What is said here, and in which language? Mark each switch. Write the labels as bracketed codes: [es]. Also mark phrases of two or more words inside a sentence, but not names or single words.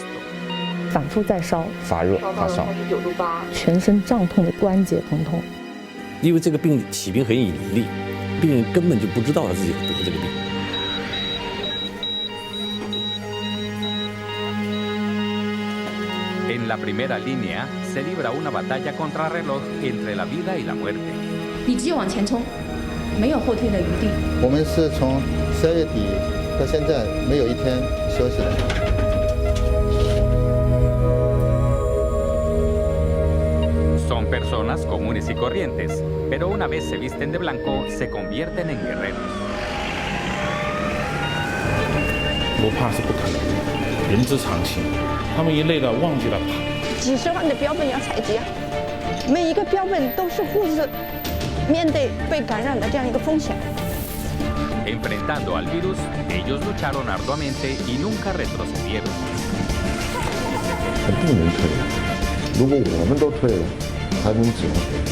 [zh] 反复在烧，发热、发烧，39度8，全身胀痛的关节疼痛。因为这个病起病很隐匿，病人根本就不知道他自己得这个病。 [es] En la primera línea se libra una batalla contrarreloj entre la vida y la muerte. [zh] 你只有往前冲，没有后退的余地。我们是从12月底到现在没有一天休息的。 [es] Son personas comunes y corrientes, pero una vez se visten de blanco, se convierten en guerreros. [zh] 不怕是不可能的，人之常情。他们一累了，忘记了爬。几十万的标本要采集啊，每一个标本都是护士面对被感染的这样一个风险。 [es] Enfrentando al virus, ellos lucharon arduamente y nunca retrocedieron. [zh] 不能退，如果我们都退了，还能怎么退？